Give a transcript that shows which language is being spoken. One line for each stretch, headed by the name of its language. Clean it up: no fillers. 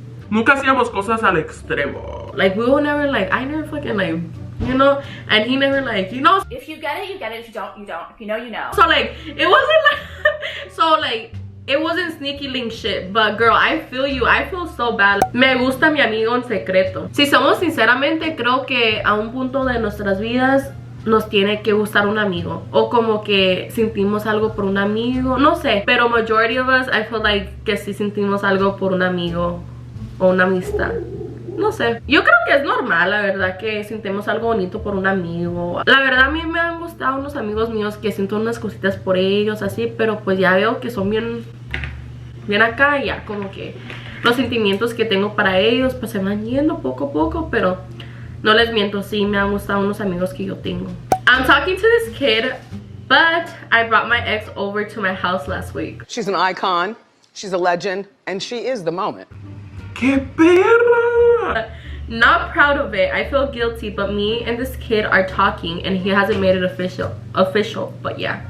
Spanish: nunca hacíamos cosas al extremo.
English: like we will never like, I never fucking like, you know, and he never like, you know. If you get it, you get it. If you don't, you don't. If you know, you know. So like, it wasn't like so like, it wasn't sneaky link shit. But girl, I feel you. I feel so bad.
Spanish: Me gusta mi amigo en secreto. Si somos sinceramente, creo que a un punto de nuestras vidas nos tiene que gustar un amigo, o como que sentimos algo por un amigo, no sé, pero
English: majority of us, I feel like
Spanish: que si sentimos algo por un amigo o una amistad. No sé, yo creo que es normal, la verdad, que sintemos algo bonito por un amigo. La verdad, a mí me han gustado unos amigos míos que siento unas cositas por ellos, así, pero pues ya veo que son bien acá, y ya como que los sentimientos que tengo para ellos pues se van yendo poco a poco, pero no les miento, sí me han gustado unos amigos que yo tengo.
English: I'm talking to this kid, but I brought my ex over to my house last week. She's an icon, she's a legend, and she is the moment.
Spanish: ¡Qué perra!
English: Not proud of it. I feel guilty, but me and this kid are talking and he hasn't made it official, but yeah.